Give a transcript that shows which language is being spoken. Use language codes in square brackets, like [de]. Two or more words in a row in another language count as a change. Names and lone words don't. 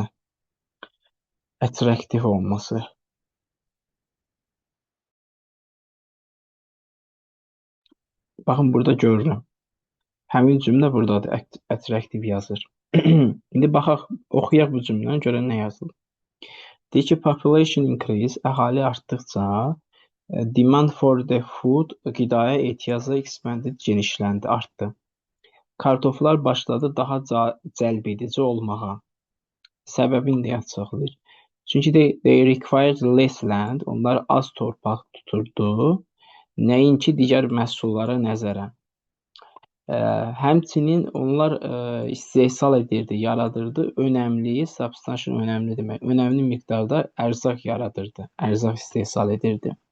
[az] Attractive olması. Baxın, burada görürəm. Həmin cümlə buradadır, attractive yazır. İndi baxaq, oxuyaq bu cümləni, görək nə yazılır. Deyir ki, [en] population increase, [az] əhali artdıqca [en] demand for the food, [az] qidaya ehtiyacı expanded, genişləndi, artdı. Kartoflar başladı daha cəlb edici olmağa. Səbəbini də açıqlayır. Çünki [en] they required less land, [az] onlar az torpaq tuturdu, nəinki digər məhsullara nəzərən. Həmçinin onlar istehsal edirdi, yaradırdı, önəmli, substantial önəmli demək, önəmli miqdarda ərzaq yaradırdı, ərzaq istehsal edirdi.